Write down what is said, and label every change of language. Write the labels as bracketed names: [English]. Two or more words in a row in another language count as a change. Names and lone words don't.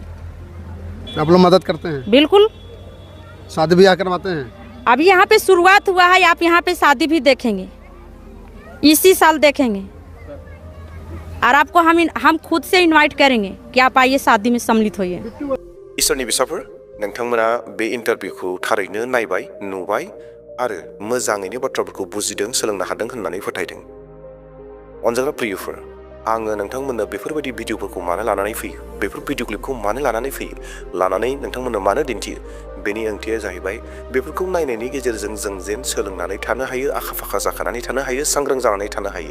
[Hindi] आप लोग मदद करते हैं? बिल्कुल। शादी ब्याह करवाते हैं? अभी यहाँ पे शुरुआत हुआ है, आप यहाँ पे शादी भी देखेंगे, इसी साल देखेंगे। और आपको हम खुद से इनवाइट करेंगे कि आप आइए शादी में सम्मिलित होइए। [Bodo] इसोरनि बिसाफोर, नोंथांमोना बे इंटरभिउखौ थारैनो नायबाय, नुबाय आरो मोजाङैनो बाथ्राफोरखौ बुजिदों, सोलोंनो हादों होननानै फोथायदों। अनजाग्रा प्रियफोर, आङो नोंथांमोननो बेफोरबायदि भिडिअफोरखौ मानो लानानै फैयो, बेफोर भिडिअ क्लिपखौ मानो लानानै फैयो, लानानै नोंथांमोननो मानो दिन्थियो, बेनि ओंथिया जाहैबाय बेफोरखौ नायनायनि गेजेरजों जों जेन सोलोंनानै थानो हायो, आखा फाखा जाखानानै थानो हायो, सांग्रां जानानै थानो हायो।